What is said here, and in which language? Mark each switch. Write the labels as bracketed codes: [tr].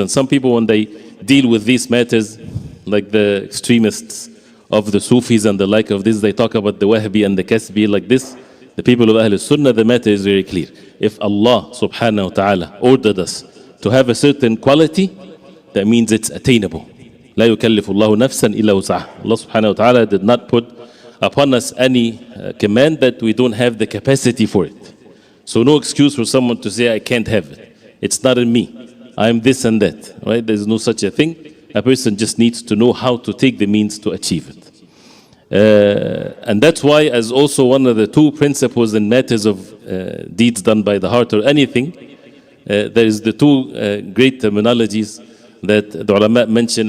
[en] And some people, when they deal with these matters, like the extremists of the Sufis and the like of this, they talk about the Wahhabi and the Kasbi like this. The people of Ahl Sunnah, the matter is very clear. If Allah subhanahu wa ta'ala ordered us to have a certain quality, that means it's attainable. [ar] لا يكلف الله نفسا إلا وسعها. [en] Allah subhanahu wa ta'ala did not put upon us any command that we don't have the capacity for it. So no excuse for someone to say, I can't have it. It's not in me. I am this and that. Right? There's no such a thing. A person just needs to know how to take the means to achieve it. And that's why, as also one of the two principles in matters of deeds done by the heart or anything, there is the two great terminologies that the ulama mention.